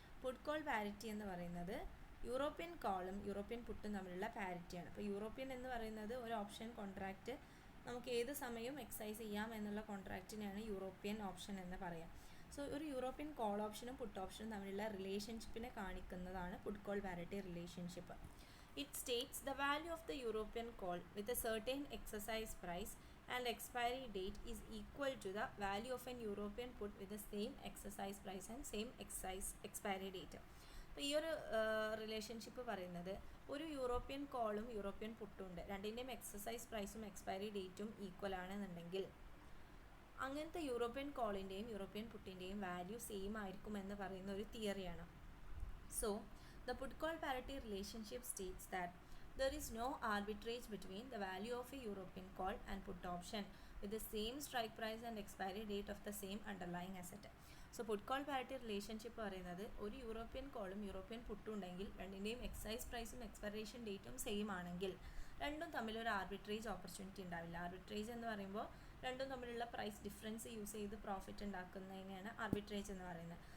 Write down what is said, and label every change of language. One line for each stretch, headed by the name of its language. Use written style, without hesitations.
Malayalam: Puttu call parity എന്ന് പറയുന്നത് European കോളും യൂറോപ്യൻ പുട്ടും തമ്മിലുള്ള പാരിറ്റിയാണ്. അപ്പോൾ യൂറോപ്യൻ എന്ന് പറയുന്നത് ഒരു ഓപ്ഷൻ കോൺട്രാക്റ്റ്, നമുക്ക് ഏത് സമയവും എക്സൈസ് ചെയ്യാം എന്നുള്ള കോൺട്രാക്റ്റിനെയാണ് യൂറോപ്യൻ ഓപ്ഷൻ എന്ന് പറയാം. സോ ഒരു യൂറോപ്യൻ കോൾ ഓപ്ഷനും പുട്ട് ഓപ്ഷനും തമ്മിലുള്ള റിലേഷൻഷിപ്പിനെ കാണിക്കുന്നതാണ് puttu call parity relationship.
English: It states the value of the European call with a certain exercise price and expiry date is equal to the value of an European put with the same exercise price and same expiry date.
Malayalam: അപ്പോൾ ഈ ഒരു relationship പറയുന്നത് ഒരു European കോളും European പുട്ടും ഉണ്ട്, രണ്ടിൻ്റെയും exercise പ്രൈസും എക്സ്പയറി ഡേറ്റും ഈക്വൽ ആണെന്നുണ്ടെങ്കിൽ അങ്ങനത്തെ യൂറോപ്യൻ കോളിൻ്റെയും യൂറോപ്യൻ പുട്ടിൻ്റെയും വാല്യൂ സെയിം ആയിരിക്കും എന്ന് പറയുന്ന ഒരു തിയറിയാണ്.
English: So the put call parity relationship states that there is no arbitrage between the value of a European call and put option with the same strike price and expiry date of the same underlying asset.
Malayalam: So put call parity relationship പറയുന്നത് ഒരു European കോളും European പുട്ടും ഉണ്ടെങ്കിൽ രണ്ടിൻ്റെയും excise പ്രൈസും expiration ഡേറ്റും same ആണെങ്കിൽ രണ്ടും തമ്മിലൊരു ആർബിട്രേജ് ഓപ്പർച്യൂണിറ്റി ഉണ്ടാവില്ല. ആർബിട്രേജ് എന്ന് പറയുമ്പോൾ രണ്ടും തമ്മിലുള്ള പ്രൈസ് ഡിഫറൻസ് യൂസ് ചെയ്ത് പ്രോഫിറ്റ് ഉണ്ടാക്കുന്നതിനെയാണ് ആർബിട്രേജ് എന്ന് പറയുന്നത്.